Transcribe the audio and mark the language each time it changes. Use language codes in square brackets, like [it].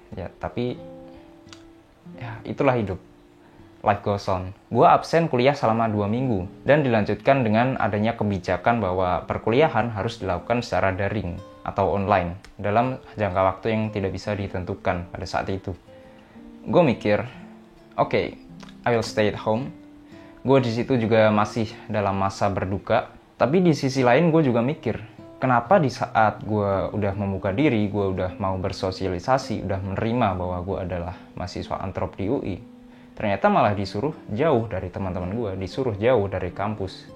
[id] Ya, tapi ya itulah hidup. [en] Life goes on. [id] Gue absen kuliah selama 2 minggu dan dilanjutkan dengan adanya kebijakan bahwa perkuliahan harus dilakukan secara daring atau online dalam jangka waktu yang tidak bisa ditentukan pada saat itu. Gue mikir, oke, [en] I will stay at home. [id] Gue di situ juga masih dalam masa berduka, tapi di sisi lain gue juga mikir, kenapa di saat gue udah membuka diri, gue udah mau bersosialisasi, udah menerima bahwa gue adalah mahasiswa Antrop di UI, ternyata malah disuruh jauh dari teman-teman gue, disuruh jauh dari kampus.